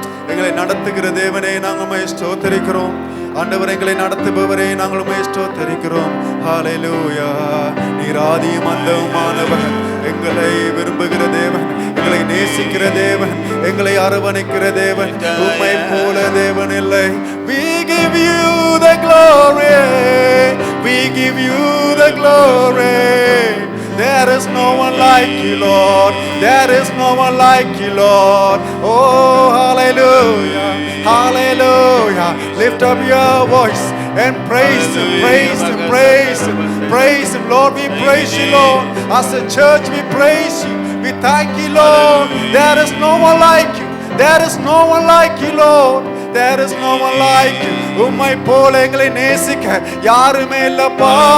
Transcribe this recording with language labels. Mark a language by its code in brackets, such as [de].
[ta] எங்களை நடத்துகிற தேவனே நாங்கள் உம்மை ஸ்தோத்திரிக்கிறோம். ஆண்டவர் எங்களை நடத்துபவரே நாங்கள் உம்மை ஸ்தோத்திரிக்கிறோம். ஹல்லேலூயா. நீர் ஆதியும் அந்தமுமானவர், எங்களை விரும்புகிற தேவன், எங்களை நேசிக்கிற தேவன், எங்களை அரவணைக்கிற தேவன். உம்மை போல தேவன் இல்லை. [en] We give you the glory, we give you the glory. There is no one like you, Lord. There is no one like you, Lord. Oh, hallelujah, hallelujah. Lift up your voice and praise Him, praise Him, praise Him, praise Him, Lord. We praise you, Lord. As a church, we praise you. We thank you, Lord. There is no one like you. There is no one like you, Lord. There is no one like you. [ta] உம்மை போல எங்களை நேசிக்க யாருமே இல்லப்பா.